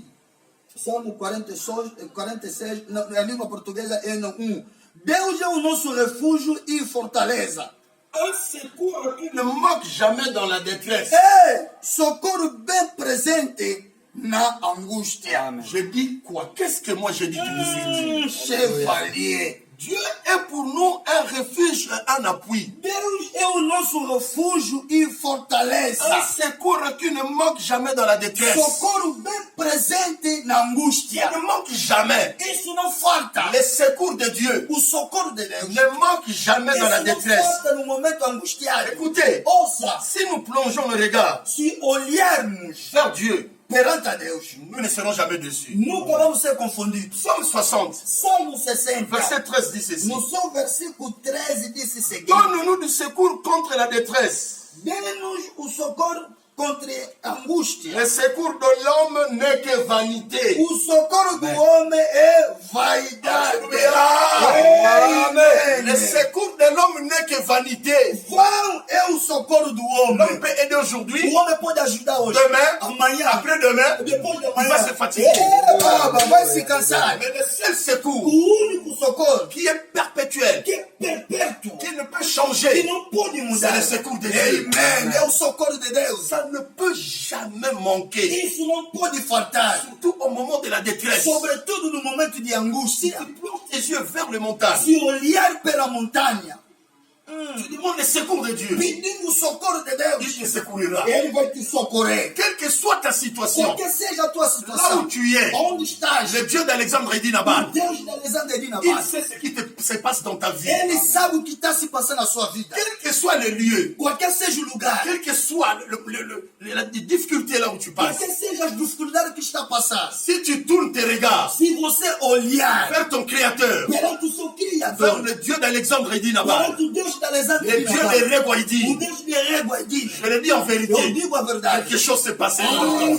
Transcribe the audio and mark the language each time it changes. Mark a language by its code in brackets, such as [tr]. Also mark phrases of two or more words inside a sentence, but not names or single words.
[pt] Salmo 46, na língua portuguesa é no 1. Deus é o nosso refúgio e fortaleza. [fr] Un secours qui ne manque jamais dans la détresse. [pt] É socorro bem presente na angústia. [fr] Je dis quoi? Qu'est-ce que moi je dis tout ici? Chevalier. Dieu est pour nous un refuge et un appui. [pt] Deus é o nosso refúgio e fortaleza. [fr] Un secours qui ne manque jamais dans la détresse. [pt] Socorro bem presente na [fr] Il [pt] angústia. [fr] ne manque jamais. [pt] Isso não falta. [fr] Les secours de Dieu [pt] O socorro de Deus. [fr] ne manquent jamais dans la [pt] Isso não [fr] détresse. [pt] falta no momento angustiado. [fr] Écoutez, [pt] Ouça, [fr] si nous plongeons le regard [pt] se olharmos [fr] vers Dieu, [pt] perante a Deus, [fr] nous ne serons jamais déçus. [pt] nunca vamos ser confundidos. [fr] Psaume 60, [pt] Salmo 60, [fr] verset 13 dit ceci. [pt] no seu versículo 13, disse o seguinte: [fr] Donne-nous du secours contre la détresse. [pt] dê-nos o socorro contra a angústia. [fr] Le secours de l'homme n'est que vanité. [pt] O socorro do homem é vaidade. Amen. [fr] Le secours de l'homme n'est que vanité. [pt] Vão é o socorro do [fr] L'homme [pt] homem. [fr] peut aider aujourd'hui, [pt] O homem pode ajudar hoje, [fr] demain, [pt] amanhã, [fr] après-demain, [pt] depois de [fr] il [pt] amanhã. [fr] va se fatiguer. Baba, [pt] vai se cansar. [fr] Mais le seul [pt] O [fr] secours [pt] único socorro [fr] qui est perpétuel, [pt] que é perpétuo, [fr] qui ne peut [pt] que [fr] changer, [pt] não pode [fr] c'est [pt] mudar. [fr] le secours de Dieu. [pt] Amen. É o socorro de Deus. [fr] Ça ne peut jamais manquer. [pt] Isso não pode faltar. [fr] Surtout au au moment de la détresse, [pt] sobretudo no momento de [fr] si [pt] angústia, [fr] tu plonges tes yeux vers les montagnes, [pt] se olhar pela montanha, [fr] tu demandes le secours de Dieu, [pt] pedindo o socorro de [fr] il [pt] Deus, [fr] te secourir. [pt] Ele vai te socorrer. [fr] Quelle que soit ta situation, [pt] Qualquer seja a tua [fr] là [pt] situação, [fr] où tu es, [pt] onde estás, [fr] le Dieu d'Alexandre et Dinabal, [pt] Deus de Alexandre [fr] il [pt] Nabal, [fr] sait ce qui se passe dans ta vie. [pt] Ele sabe o que está se passando na sua vida. [fr] Quel que soit le lieu, [pt] Qualquer seja o lugar, [fr] quelle que soit la difficulté là où tu passes, [pt] qualquer seja as dificuldades que está passando, [fr] si tu tournes tes regards [pt] se você olhar [fr] vers ton Créateur, [pt] perante o seu [fr] vers [pt] Criador, [fr] le Dieu d'Alexandre et Dinabal, [pt] perante o Deus de Alexandre [fr] le Dieu de [pt] Nabal, o [fr] Regoïdi, [pt] Deus de Reguaidina, [fr] je le dis en [pt] eu [fr] vérité, [pt] digo a verdade, [fr] quelque chose s'est passé dans ta [pt] algo